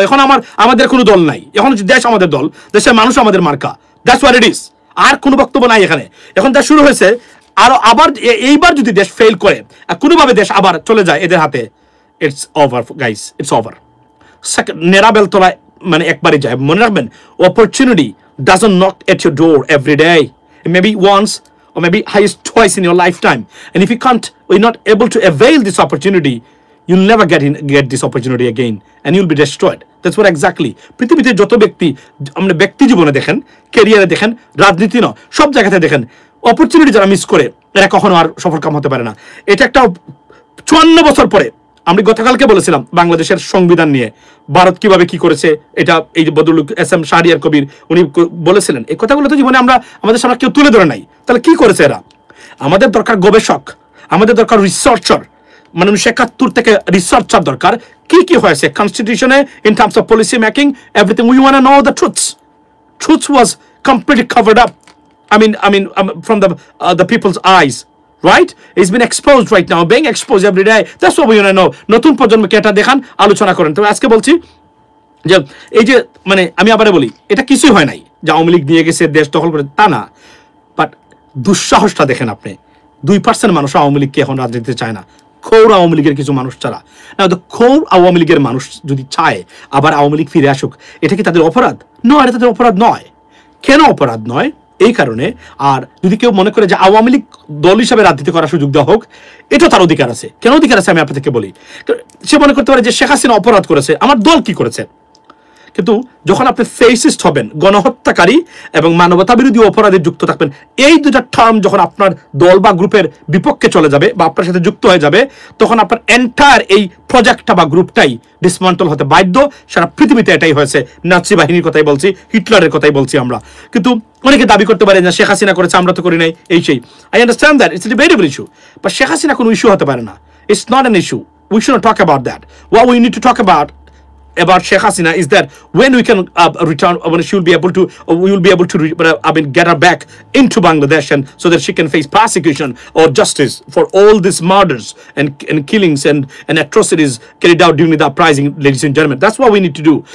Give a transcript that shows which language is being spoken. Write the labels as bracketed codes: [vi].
[bn] এখন আমাদের কোনো দল নাই, এখন দেশ আমাদের দল, দেশের মানুষ আমাদের মার্কা। [en] That's what it is. [bn] আর কোনো বক্তব্য নাই এখানে। এখন যা শুরু হয়েছে, আর আবার এইবার যদি দেশ ফেল করে কোনোভাবে দেশ আবার চলে যায় এদের হাতে, [en] It's over guys, it's over. [bn] নেরাবেল তোলা মানে একবারই যায়। মনে রাখবেন, [en] Opportunity doesn't knock at your door every day, maybe once or maybe highest twice in your lifetime, and if you can't, you're not able to avail this opportunity, you'll never get this opportunity again and you'll be destroyed. That's what exactly [bn] পৃথিবীতে যত ব্যক্তি, আমরা ব্যক্তি জীবনে দেখেন, ক্যারিয়ারে দেখেন, রাজনীতি না, সব জায়গাতে দেখেন, অপরচুনিটি যারা মিস করে এরা কখনো আর সফলকাম হতে পারে না। এটা একটা 54 বছর পরে, আমি গতকালকে বলেছিলাম বাংলাদেশের সংবিধান নিয়ে ভারত কিভাবে কি করেছে, এটা এই যে বদরুল এসএম শাহরিয়ার কবির উনি বলেছিলেন, এই কথাগুলো তো জীবনে আমরা আমাদের সামনে কেউ তুলে ধরে নাই। তাহলে কি করেছে এরা? আমাদের দরকার গবেষক, আমাদের দরকার রিসার্চার, মানে 1971 থেকে রিসার্চার দরকার। কি কি হয়েছে কনস্টিটিউশনে [en] In terms of policy making, everything we want to know the truths was completely covered up, I mean, from the people's eyes, right? It's been exposed right now, being exposed every day. That's what we want to know. [bn] নতুন প্রজন্মকে এটা দেখান, আলোচনা করেন। তবে আজকে বলছি যে এই যে মানে আমি আবারে বলি, এটা কিছুই হয় নাই যে আওয়ামী লীগ নিয়ে গেছে দেশ দখল করে, তা না। বাট দুঃসাহসটা দেখেন আপনি, 2% মানুষ আওয়ামী লীগকে এখন রাজনীতিতে চায় না, খৌর আওয়ামী লীগের কিছু মানুষ ছাড়া। না, তো খৌর আওয়ামী লীগের মানুষ যদি চায় আবার আওয়ামী লীগ ফিরে আসুক, এটা কি তাদের অপরাধ? নয়, এটা তাদের অপরাধ নয়। কেন অপরাধ নয়? এই কারণে, আর যদি কেউ মনে করে যে আওয়ামী লীগ দল হিসাবে রাজনীতি করার সুযোগ দেওয়া হোক, এটা তার অধিকার আছে। কেন অধিকার আছে আমি আপনাদেরকে বলি। সে মনে করতে পারে যে শেখ হাসিনা অপরাধ করেছে, আমার দল কি করেছে? কিন্তু যখন আপনি ফেসিস্ট হবেন, গণহত্যাকারী এবং মানবতা বিরোধী অপরাধে যুক্ত থাকবেন, এই দুটা টার্ম যখন আপনার দল বা গ্রুপের বিপক্ষে চলে যাবে বা আপনার সাথে যুক্ত হয়ে যাবে, তখন আপনার এন্টায়ার এই প্রজেক্টটা বা গ্রুপটাই ডিসমান্টল হতে বাধ্য। সারা পৃথিবীতে এটাই হয়েছে। নাৎসি বাহিনীর কথাই বলছি, হিটলারের কথাই বলছি আমরা। কিন্তু অনেকে দাবি করতে পারে যে শেখ হাসিনা করেছে, আমরা তো করি নাই, এই সেই। [en] I understand that it's a debatable issue, but Sheikh Hasina [bn] কোনো ইস্যু হতে পারে না। [en] It's not an issue. We should not talk about that. What we need to talk about Sheikh Hasina is that when we can return, when she will be able to, we will be able to get her back into Bangladesh, and so that she can face persecution or justice for all these murders and killings and atrocities carried out during the uprising, ladies and gentlemen. That's what we need to do.